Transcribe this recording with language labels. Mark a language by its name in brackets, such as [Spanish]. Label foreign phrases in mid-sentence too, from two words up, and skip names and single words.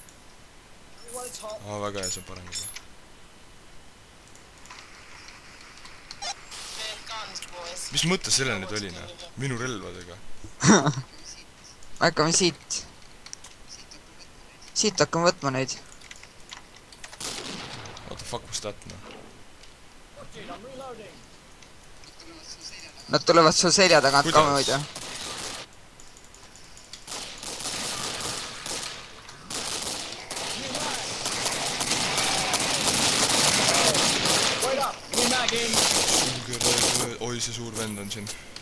[Estonian] Väga hea, see on parem juba. Mis mõttes selle nüüd oli, noh? Minu relvadega. Hakkame siit. Siit hakkame võtma neid. [English] What the fuck was that, [Estonian] noh? Nad tulevad su selja tagant ka muidu. Oi, see suur vend on siin.